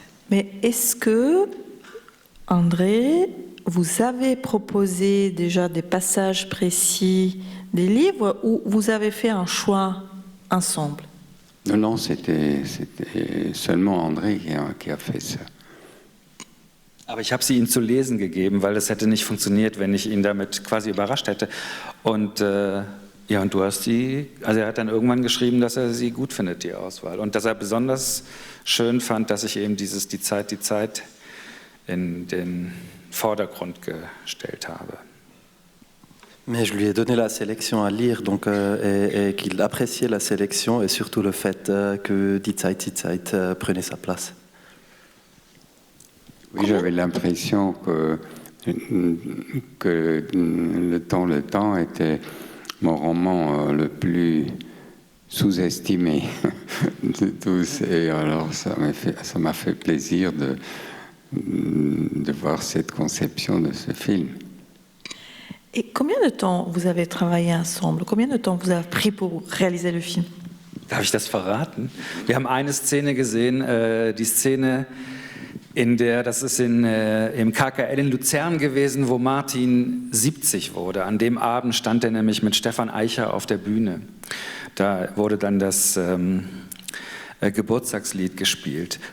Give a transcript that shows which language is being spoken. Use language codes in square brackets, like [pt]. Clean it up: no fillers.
[fr] Mais est-ce que, André, vous avez proposé déjà des passages précis des livres ou vous avez fait un choix ensemble? Non, c'était seulement André qui a fait ça. [de] Aber ich habe sie ihm zu lesen gegeben, weil es hätte nicht funktioniert, wenn ich ihn damit quasi überrascht hätte. Und ja, und du hast also er hat dann irgendwann geschrieben, dass er sie gut findet, die Auswahl. Und dass er besonders schön fand, dass ich eben die Zeit in den Vordergrund gestellt habe. [fr] Mais je lui ai donné la sélection à lire, donc, et qu'il appréciait la sélection et surtout le fait que Die Zeit, Die Zeit prenait sa place. Oui, j'avais l'impression que Le temps était mon roman le plus sous-estimé de tous. Et alors, ça m'a fait plaisir de voir cette conception de ce film. Et combien de temps vous avez travaillé ensemble? Combien de temps vous avez pris pour réaliser le film? [de] Darf ich das verraten? Wir haben eine Szene gesehen, die Szene, das ist im KKL in Luzern gewesen, wo Martin 70 wurde. An dem Abend stand er nämlich mit Stefan Eicher auf der Bühne. Da wurde dann das Geburtstagslied gespielt.